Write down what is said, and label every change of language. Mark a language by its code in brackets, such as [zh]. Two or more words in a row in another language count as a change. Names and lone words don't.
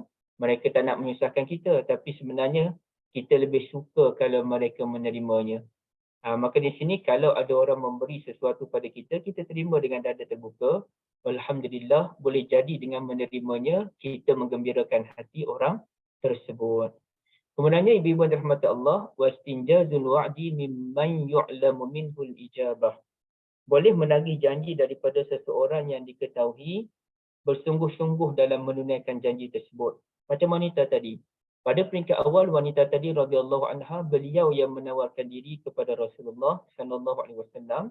[ms] Mereka tak nak menyusahkan kita, tapi sebenarnya kita lebih suka kalau mereka menerimanya. Maka di sini kalau ada orang memberi sesuatu pada kita, kita terima dengan dada terbuka. Alhamdulillah, boleh jadi dengan menerimanya, kita menggembirakan hati orang tersebut. Kemudiannya ibu-ibu dan rahmat Allah, [ar] واستنجاز الوعد ممن يعلم منه الإجابة. [ms] Boleh menagih janji daripada seseorang yang diketahui bersungguh-sungguh dalam menunaikan janji tersebut. Macam wanita tadi. Pada peringkat awal wanita tadi [ar] رضي الله عنها, [ms] beliau yang menawarkan diri kepada Rasulullah [ar] صلى الله عليه وسلم.